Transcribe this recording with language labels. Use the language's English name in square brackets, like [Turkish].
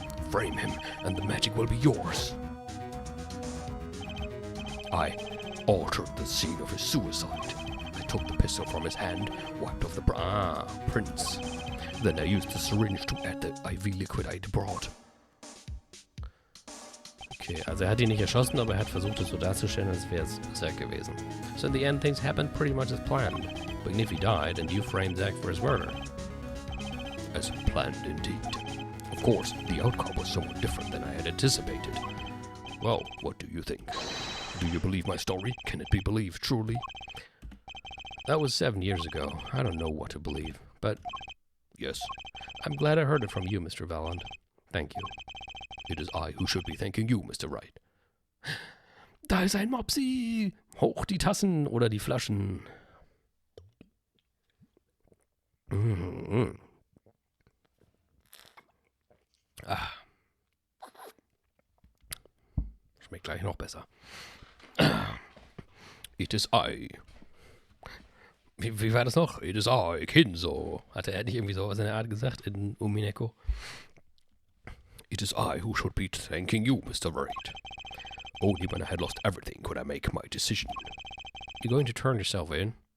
[English] Frame him, and the magic will be yours. I altered the scene of his suicide. I took the pistol from his hand, wiped off the prints. Then I used the syringe to add the IV liquid I'd brought. [German] Okay, also er hat ihn nicht erschossen, aber er hat versucht, es so darzustellen, als wäre es Zack gewesen. [English] So in the end, things happened pretty much as planned. Magnifi died, and you framed Zack for his murder. As planned, indeed. Of course, the outcome was somewhat different than I had anticipated. Well, what do you think? Do you believe my story? Can it be believed truly? That was 7 years ago. I don't know what to believe, but... Yes. I'm glad I heard it from you, Mr. Valand. Thank you. It is I who should be thanking you, Mr. Wright. [German] Da ist ein Mopsi! Hoch die Tassen oder die Flaschen. Ah. Schmeckt gleich noch besser. [English] It is I. [German] Wie war das noch? [English] It is I, Kinzo. [German] Hatte er nicht irgendwie sowas in der Art gesagt in Umineko? [English] It is I who should be thanking you, Mr. Wright. Only when I had lost everything could I make my decision. You're going to turn yourself in?